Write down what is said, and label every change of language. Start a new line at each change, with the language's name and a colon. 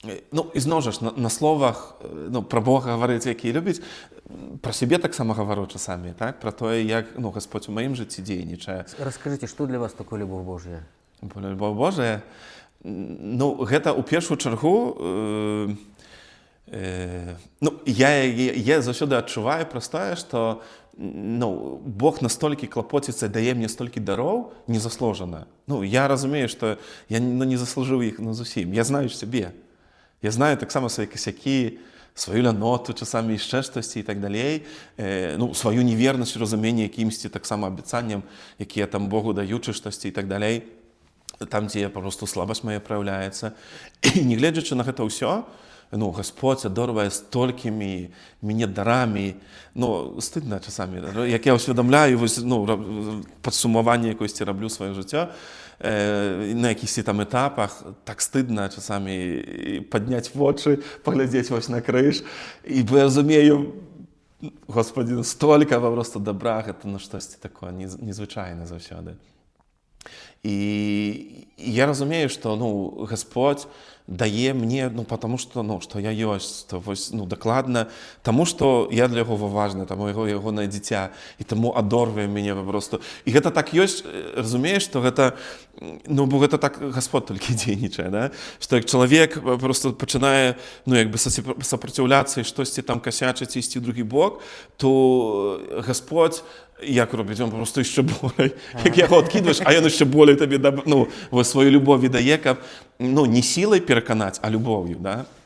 Belarusian: Ну, і зноў жа ж, на словах, ну, пра Бога гаварыць, які любіць, пра сябе таксама гавару часамі, так? Пра тое, як, ну, Гасподзь у маім жыцці дзейнічае.
Russian: Расскажите, что для вас такое любовь Божья? Любовь Божия,
Belarusian: ну, гэта ў першую чаргу, ну, я заўсёды адчуваю простае, што, ну, Бог настолькі клапоціцца, дае мне столькі дароў незаслужана. Ну, я разумею, што я, ну, не заслужыў іх, ну, зусім. Я знаю сябе. Я знаю таксама свае касякі, сваю ляноту, часамі яшчэ штосьці і так далей, ну, сваю невернасць у разуменні якімсьці таксама абяцанням, якія там Богу даючы штосьці і так далей, там, дзе папросту слабасць мая праяўляецца. І не гледзячы на гэта ўсё, ну, Гасподзь адарвае столькімі мяне дарамі, ну, стыдна часамі, як я ўсведамляю, вось, ну, падсумаванне якосьці раблю сваё жыццё, на якіхсьці там этапах, так стыдна часамі падняць вочы, паглядзець вось на крыж, і бо я разумею, Господі, столькі папросту добра, гэта, ну, штосьці такое незвычайнае заўсёды.
Ukrainian: І я розумію, що Господь дає мені, тому що я ёсць, то вось, докладно, тому що я для його важна, тому його дитя, і тому адорвує мене просто. І гэта так ёсць, розумієш, що гэта, бо гэта так Господь тільки дзейнічае, да? Що як чоловік просто починає, сопротивляться і щось там косячить, істи в другий бок, то Господь як робить, він просто ще болей. Як його відкидуєш, а він ще болей тобі свою любов віддає, не силою переконати, а любов'ю. Да?